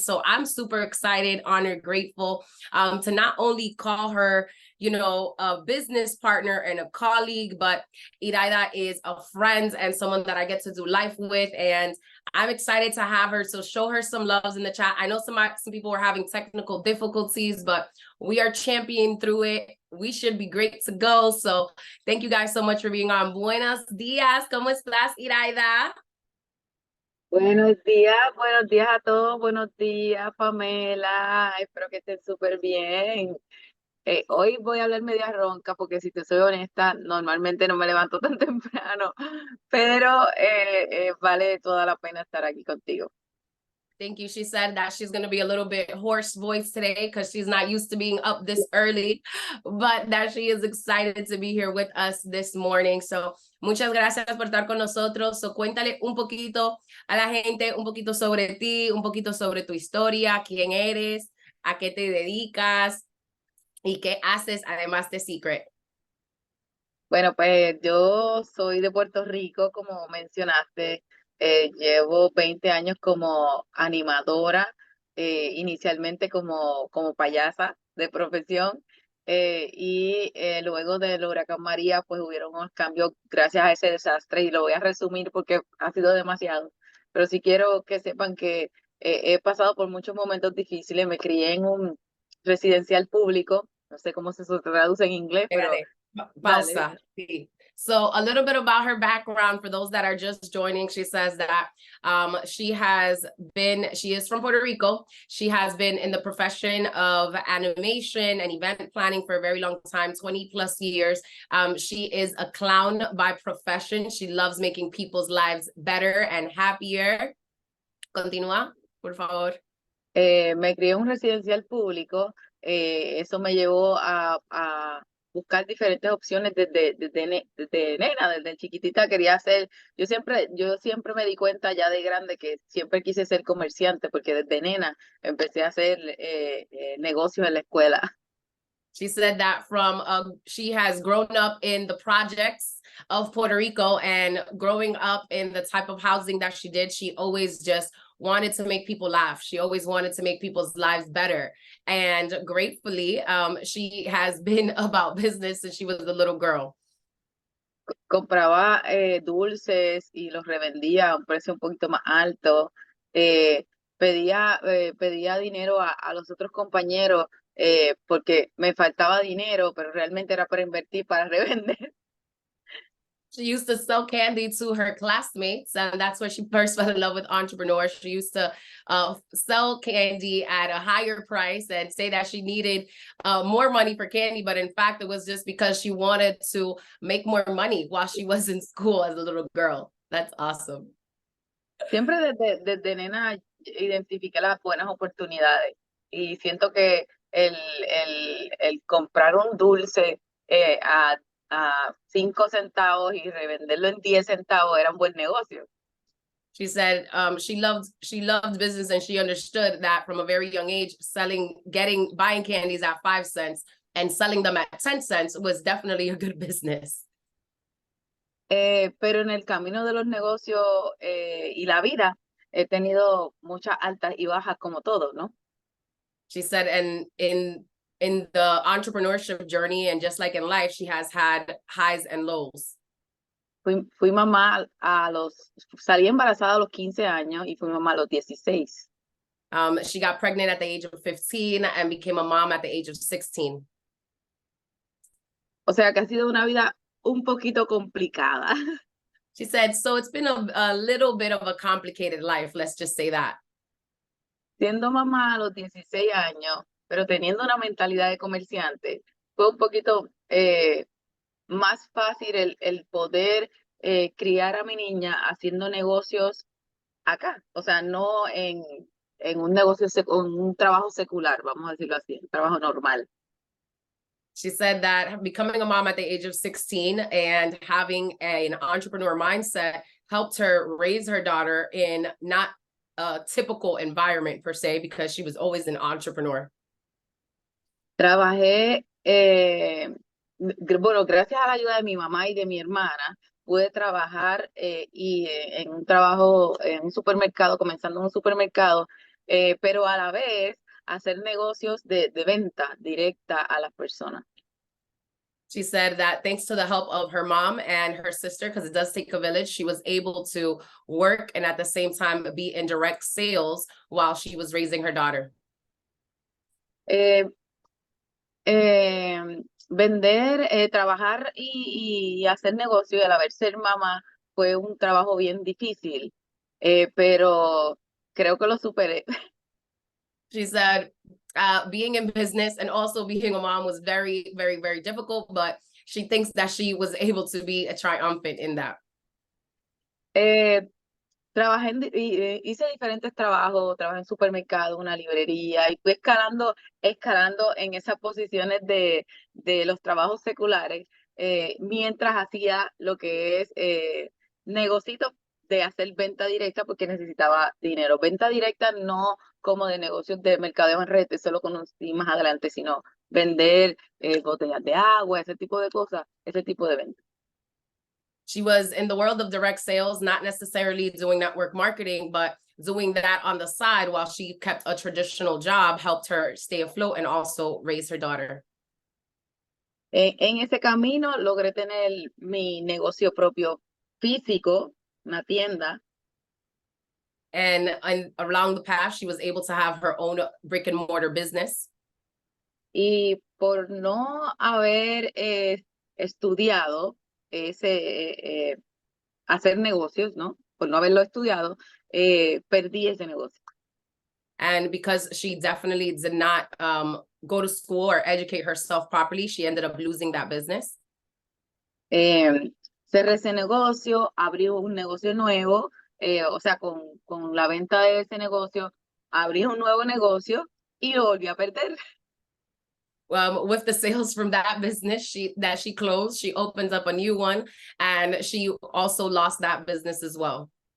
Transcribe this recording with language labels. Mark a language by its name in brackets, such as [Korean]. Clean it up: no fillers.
[English] So I'm super excited, honored, grateful to not only call her, a business partner and a colleague, but Iraida is a friend and someone that I get to do life with. And I'm excited to have her. So show her some loves in the chat. I know some people are having technical difficulties, but we are championing through it. We should be great to go. So thank you guys so much for being on. [Spanish] Buenos días. ¿Cómo estás, Iraida? Buenos días a todos, buenos días, Pamela. Espero que estén súper bien. Hoy voy a hablar media ronca porque si te soy honesta, normalmente no me levanto tan temprano, pero vale toda la pena estar aquí contigo. [English] Thank you. She said that she's going to be a little bit hoarse voice today because she's not used to being up this early, but that she is excited to be here with us this morning. [Spanish] So muchas gracias por estar con nosotros. So cuéntale un poquito a la gente, un poquito sobre ti, un poquito sobre tu historia, quién eres, a qué te dedicas y qué haces además de Seacret. Bueno, pues yo soy de Puerto Rico, como mencionaste. Llevo 20 años como animadora, inicialmente como payasa de profesión, y luego del huracán María, pues hubieron unos cambios gracias a ese desastre, y lo voy a resumir porque ha sido demasiado, pero sí quiero que sepan que he pasado por muchos momentos difíciles. Me crié en un residencial público, no sé cómo se traduce en inglés, pero... Pausa. [English] So a little bit about her background for those that are just joining. She says that she is from Puerto Rico. She has been in the profession of animation and event planning for a very long time, 20 plus years. She is a clown by profession. She loves making people's lives better and happier. [Spanish] Continúa, por favor. Me crié en un residencial público. Eso me llevó a buscar diferentes opciones desde nena, desde chiquitita quería hacer. Yo siempre me di cuenta ya de grande que siempre quise ser comerciante, porque desde nena empecé a hacer negocios en la escuela. [English] She said that she has grown up in the projects of Puerto Rico, and growing up in the type of housing that she did, she always just wanted to make people laugh. She always wanted to make people's lives better. And gratefully, she has been about business since she was a little girl. [Spanish] Compraba dulces y los revendía a un precio un poquito más alto. Pedía dinero a los otros compañeros porque me faltaba dinero, pero realmente era para invertir, para revender. [English] She used to sell candy to her classmates, and that's where she first fell in love with entrepreneurs. She used to sell candy at a higher price and say that she needed more money for candy, but in fact, it was just because she wanted to make more money while she was in school as a little girl. That's awesome. [Spanish] Siempre desde nena identifiqué las buenas oportunidades, y siento que el comprar un dulce a a 5 centavos y revenderlo en 10 centavos era un buen negocio. [English] She said she loved business, and she understood that from a very young age, buying candies at 5 cents and selling them at 10 cents was definitely a good business. [Spanish] Pero en el camino de los negocios y la vida, he tenido muchas altas y bajas como todo, ¿no? [English] She said, and in the entrepreneurship journey, and just like in life, she has had highs and lows. [Spanish] Fui mamá salí embarazada a los 15 años y fui mamá a los 16. [English] She got pregnant at the age of 15 and became a mom at the age of 16. [Spanish] O sea que ha sido una vida un poquito complicada. [English] She said, so it's been a little bit of a complicated life, let's just say that. [Spanish] Siendo mamá a los 16 años, pero teniendo una mentalidad de comerciante, fue un poquito más fácil el poder criar a mi niña haciendo negocios acá. O sea, no en un negocio, en un trabajo secular, vamos a decirlo así, un trabajo normal. [English] She said that becoming a mom at the age of 16 and having an entrepreneur mindset helped her raise her daughter in not a typical environment per se, because she was always an entrepreneur. [Spanish] Trabajé, bueno, gracias a la ayuda de mi mamá y de mi hermana, pude trabajar en un trabajo en un supermercado, comenzando en un supermercado, pero a la vez hacer negocios de venta directa a las personas. [English] She said that thanks to the help of her mom and her sister, because it does take a village, she was able to work and at the same time be in direct sales while she was raising her daughter. [Spanish] Vender, trabajar y hacer negocio y a la vez ser mamá fue un trabajo bien difícil, pero creo que lo superé. [English] She said being in business and also being a mom was very, very, very difficult, but she thinks that she was able to be triumphant in that. [Spanish] Trabajé hice diferentes trabajos, trabajé en supermercado, una librería, y fui escalando en esas posiciones de los trabajos seculares, mientras hacía lo que es negocios de hacer venta directa porque necesitaba dinero. Venta directa no como de negocios de mercadeo en red, eso lo conocí más adelante, sino vender botellas de agua, ese tipo de cosas, ese tipo de venta. [English] She was in the world of direct sales, not necessarily doing network marketing, but doing that on the side while she kept a traditional job helped her stay afloat and also raise her daughter. [Spanish] En ese camino logré tener mi negocio propio físico, una tienda. [English] And along the path, she was able to have her own brick and mortar business. [Spanish] Y por no haber estudiado hacer negocios, ¿no? Por no haberlo estudiado, perdí ese negocio. [English] And because she definitely did not go to school or educate herself properly, she ended up losing that business. [Spanish] Cerré ese negocio, abrí un negocio nuevo, o sea, con la venta de ese negocio, abrí un nuevo negocio y lo volví a perder. [English] With the sales from that business that she closed, she opens up a new one, and she also lost that business as well.